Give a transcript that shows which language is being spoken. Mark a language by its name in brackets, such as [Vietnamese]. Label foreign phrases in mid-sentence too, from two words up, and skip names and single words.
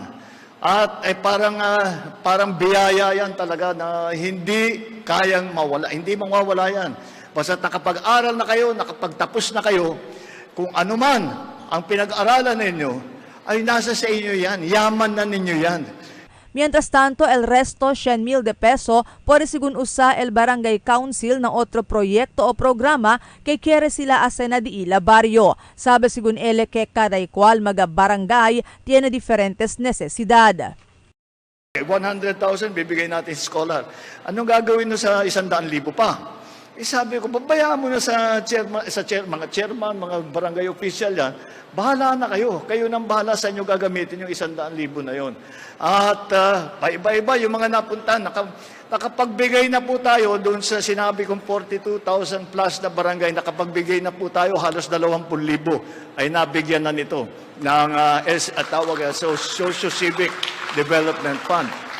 [Filipino] At parang biyaya yan talaga na hindi kayang mawala, hindi mawawala yan. Basta nakapag-aral na kayo, nakapagtapos na kayo, kung ano man ang pinag-aralan ninyo, ay nasa sa inyo yan, yaman na ninyo yan. [Chavacano] Mientras tanto, el resto, 100,000 de peso, puede según usa el Barangay Council na otro proyecto o programa que quiere sila hacer na di ila barrio. Sabe según ele que cada igual mga barangay tiene diferentes necesidad. [Filipino] 100,000 bibigay natin sa scholar. Anong gagawin mo sa 100,000 pa? Sabi ko, babayaan mo na sa mga chairman, mga barangay official yan, bahala na kayo. Kayo nang bahala sa inyo gagamitin yung 100,000 na yon. At iba-iba yung mga napunta, nakapagbigay na po tayo doon sa sinabi kong 42,000 plus na barangay, nakapagbigay na po tayo, halos 20,000 ay nabigyan na nito ng Socio-Civic Development Fund.